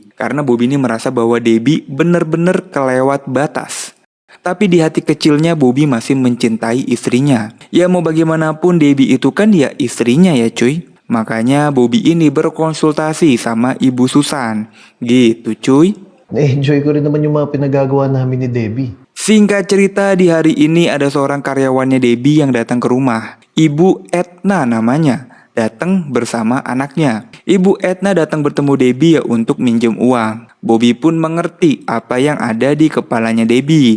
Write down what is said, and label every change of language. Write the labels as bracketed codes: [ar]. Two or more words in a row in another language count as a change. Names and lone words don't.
[id] Karena Bobby ini merasa bahwa Debbie bener-bener kelewat batas. Tapi di hati kecilnya Bobby masih mencintai istrinya. Ya mau bagaimanapun Debbie itu kan ya istrinya ya cuy. Makanya Bobby ini berkonsultasi sama Ibu Susan. Gitu cuy. [tl] Na-enjoy ko rin naman yung mga pinagagawa namin ni Debbie. [id] Singkat cerita, di hari ini ada seorang karyawannya Debbie yang datang ke rumah. Ibu Etna namanya. Datang bersama anaknya. Ibu Etna datang bertemu Debbie ya untuk minjem uang. Bobby pun mengerti apa yang ada di kepalanya Debbie.